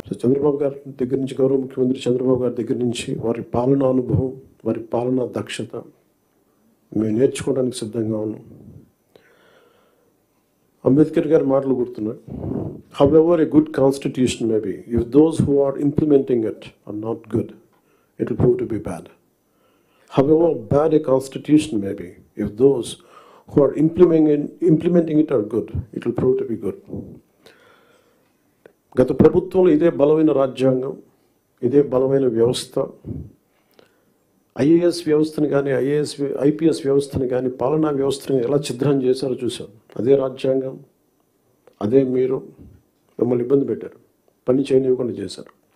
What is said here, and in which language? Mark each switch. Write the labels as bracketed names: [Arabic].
[Telugu] So Chandrababu గారి దగ్గర నుంచి, గౌరవ ముఖ్యమంత్రి చంద్రబాబు గారి దగ్గర నుంచి వారి పాలనా అనుభవం, వారి పాలనా దక్షత మేము నేర్చుకోవడానికి సిద్ధంగా ఉన్నాం. అంబేద్కర్ గారి మాటలు గుర్తున్నాయి. [English] However a good constitution may be, if those who are implementing it are not good, it will prove to be bad. However bad a constitution may be, if those who are implementing it are good, it will prove to be good. [Telugu] గత ప్రభుత్వంలో ఇదే బలమైన రాజ్యాంగం, ఇదే బలమైన వ్యవస్థ, IAS వ్యవస్థను కానీ ఐపీఎస్ వ్యవస్థను కానీ పాలనా వ్యవస్థను ఎలా ఛిద్రం చేశారో చూసాం. అదే రాజ్యాంగం, అదే మీరు మిమ్మల్ని ఇబ్బంది పెట్టారు, పని చేయనివ్వకుండా చేశారు.